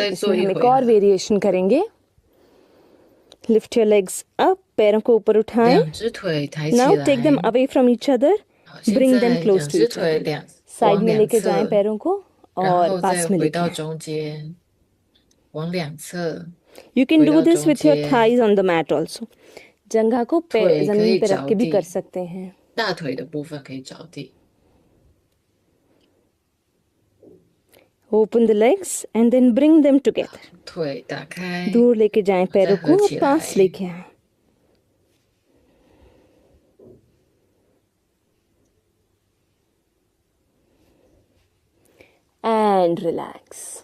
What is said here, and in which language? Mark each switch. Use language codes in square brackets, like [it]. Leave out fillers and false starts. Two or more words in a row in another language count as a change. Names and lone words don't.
[zh] 再做 [hi] इसमें [zh] 一 [hi] हम एक [zh] 回 [hi] और [zh] 合， [hi] variation करेंगे. [en] Lift your legs up. [hi] पैरों को ऊपर उठाएं. [zh] 两只腿抬起 [en] Now take them [zh] 来。 [en] away from each other. [zh] 好，现 [en] Bring them [zh] 在 [en] close [zh] 两 [en] to [zh] 只 [en] each [zh] 腿 [en] other. [zh] 往 [hi] साइड में [zh] 两 [hi] लेके जाएं [zh] 侧， [hi] पैरों को [zh] 然 [hi] और [zh] 后 [hi] पास [zh] 再 [hi] में [zh] 回 [hi] लेके [zh] 到 [hi] आएं. [zh] 中间，往两侧， [en] You can [zh] 回 [en] do [zh] 到 [en] this [zh] 中 [en] with your [zh] 间， [en] thighs on the mat also. [hi] जंघा को [zh] 腿可 [hi] जमीन [zh] 以 [hi] पे रख [zh] 着 [hi] के भी कर [zh] 地， [hi] सकते हैं. [zh] 大腿的部分可以着地。 [en] Open the legs and then bring them together. [zh] 腿打开， [hi] दूर लेके जाएं [zh] 再 [hi] पैरों [zh] 合 [hi] को और [zh] 起 [hi] पास [zh] 来， [hi] लेके आएं. [en] And relax.